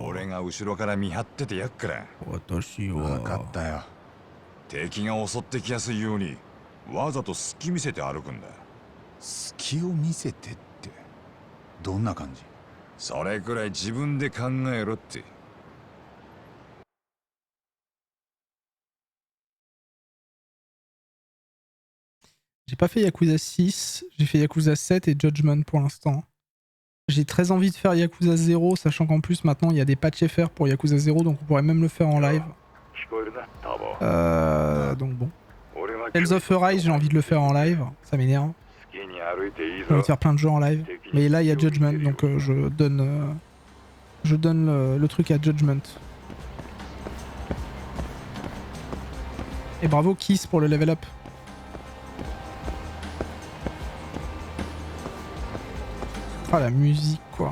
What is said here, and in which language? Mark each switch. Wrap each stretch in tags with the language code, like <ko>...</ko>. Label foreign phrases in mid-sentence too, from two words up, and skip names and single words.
<ja>俺が後ろから見張っててやっから。私は。分かったよ。敵が襲ってきやすいようにわざと隙見せて歩くんだ。隙を見せてってどんな感じ？それくらい自分で考えろって。</ja> <fr>J'ai pas fait Yakuza 6, j'ai fait Yakuza 7 et Judgment pour l'instant. J'ai très envie de faire Yakuza 0, sachant qu'en plus maintenant il y a des patchs FR pour Yakuza 0, donc on pourrait même le faire en live. Donc bon. Tales of Arise, j'ai envie de le faire en live, ça m'énerve. J'ai envie de faire plein de jeux en live. Mais là il y a Judgment, donc je donne le truc à Judgment. Et bravo Kiss pour le</fr> <en>level up.</en> <fr>Ah, la musique quoi.</fr>